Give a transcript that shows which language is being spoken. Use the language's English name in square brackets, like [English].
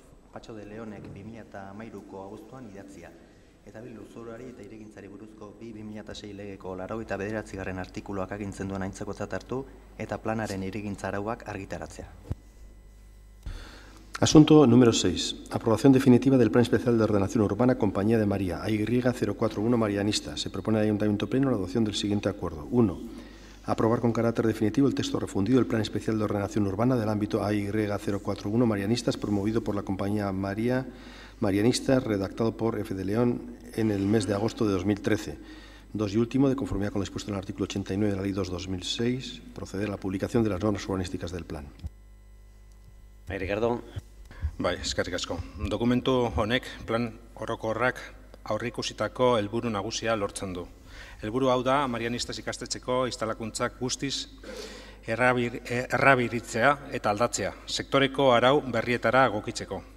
[Basque] Patxo de Leonek 2013ko abuztuan idatzia. Eta lurzoruari eta hirigintzari buruzko 2006 legeko 89. artikuluak agintzen duen aintzakotzat hartu eta planaren hirigintza arauak argitaratzea. [Spanish] Asunto número 6. Aprobación definitiva del Plan Especial de Ordenación Urbana Compañía de María, AY 041 Marianistas. Se propone al Ayuntamiento Pleno la adopción del siguiente acuerdo. 1. Aprobar con carácter definitivo el texto refundido del Plan Especial de Ordenación Urbana del ámbito AY 041 Marianistas, promovido por la compañía Marianistas, redactado por F. de León en el mes de agosto de 2013. 2. Y último, de conformidad con lo dispuesto en el artículo 89 de la Ley 2/2006, proceder a la publicación de las normas urbanísticas del plan. Ricardo. [Basque] Bai, eskerrik asko. Dokumentu honek plan orokorrak aurreikusitako helburu nagusia lortzen du. Helburu hau da Marianistas ikastetxeko instalakuntzak guztiz errabiritzea eta aldatzea, sektoreko arau berrietara egokitzeko.